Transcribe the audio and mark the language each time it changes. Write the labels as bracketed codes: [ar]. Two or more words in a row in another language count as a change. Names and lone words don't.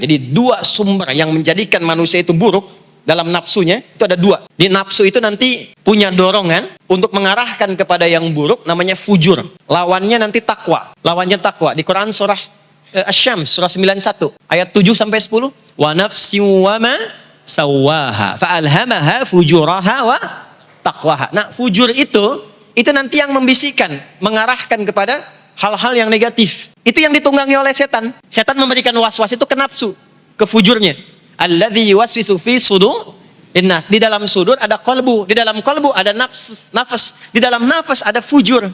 [id] Jadi dua sumber yang menjadikan manusia itu buruk dalam nafsunya, itu ada dua. Di nafsu itu nanti punya dorongan untuk mengarahkan kepada yang buruk, namanya fujur. Lawannya nanti takwa. Lawannya takwa. Di Quran surah Asy-Syams, surah 91, ayat 7-10. [ar] ونفس وما سواها فألهمها فجورها وتقواها. [id] Nah, fujur itu nanti yang membisikkan, mengarahkan kepada hal-hal yang negatif. Itu yang ditunggangi oleh setan. Setan memberikan was-was itu ke nafsu, ke fujurnya. [ar] Alladzi yuwaswisu fi sudur. [id] Di dalam sudur ada kolbu, di dalam kolbu ada nafas, di dalam nafas ada fujur.